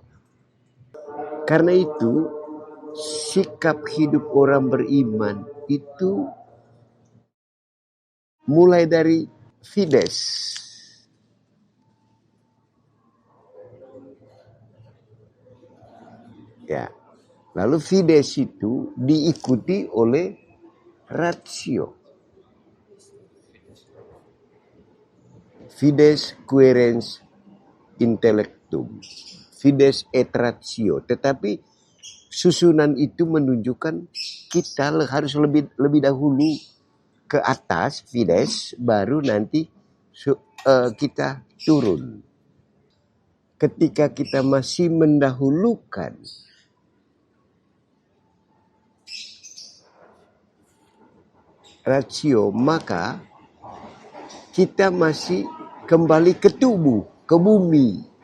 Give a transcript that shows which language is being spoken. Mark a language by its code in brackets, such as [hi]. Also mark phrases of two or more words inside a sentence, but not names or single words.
[id] Karena itu, sikap hidup orang beriman itu mulai dari fides. Ya. Lalu fides itu diikuti oleh ratio. [la] Fides quaerens intellectum. Fides et ratio. [id] Tetapi susunan itu menunjukkan kita harus lebih dahulu ke atas fides, baru nanti kita turun. Ketika kita masih mendahulukan ratio, maka kita masih kembali ke tubuh, ke bumi.